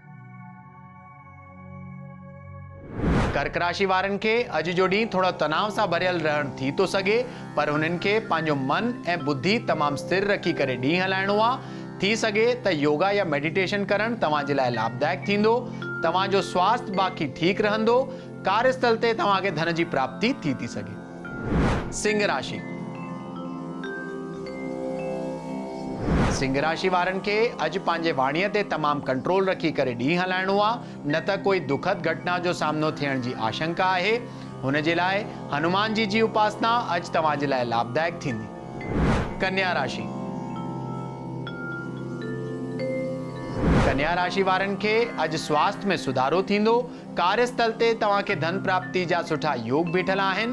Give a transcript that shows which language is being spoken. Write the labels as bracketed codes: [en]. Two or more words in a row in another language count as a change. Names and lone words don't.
[sd] कर्क राशि वारनि खे अॼु जो ॾींहुं थोरो तनाव सां भरियल रहण थी थो सघे, पर हुननि खे पंहिंजो मन ऐं बुद्धि तमामु स्थिर रखी करे ॾींहुं हलाइणो आहे। थी सघे त योगा या मेडिटेशन करणु तव्हांजे लाइ लाभदायक थींदो। तव्हांजो स्वास्थ्य बाक़ी ठीकु रहंदो। कार्यस्थल ते तव्हांखे धन जी प्राप्ति थी सघे। सिंह राशि। सिंह राशि वारनि खे अॼु पंहिंजे वाणीअ ते तमामु कंट्रोल रखी करे ॾींहुं हलाइणो आहे, न त कोई दुखद घटना जो सामनो थियण जी आशंका आहे। हुन जे लाइ हनुमान जी उपासना अॼु तव्हांजे लाइ लाभदायक थींदी। कन्या राशि। कन्या राशि वारनि खे अॼु स्वास्थ्य में सुधारो थींदो। कार्यस्थल ते तव्हांखे धन प्राप्ति जा सुठा योग बीठल आहिनि।